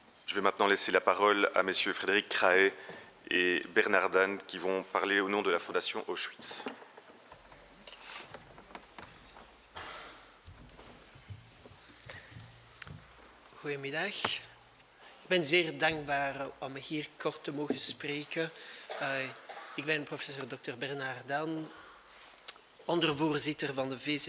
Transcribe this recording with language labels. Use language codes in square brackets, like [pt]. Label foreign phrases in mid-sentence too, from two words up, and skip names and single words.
[fr] Je vais maintenant laisser la parole à messieurs Frédéric Craet et Bernard Dan qui vont parler au nom de la Fondation Auschwitz. [nl] Goedemiddag. Ik ben zeer dankbaar om hier kort te mogen spreken. Ik ben professor Dr. Bernard Dan, ondervoorzitter van de VZ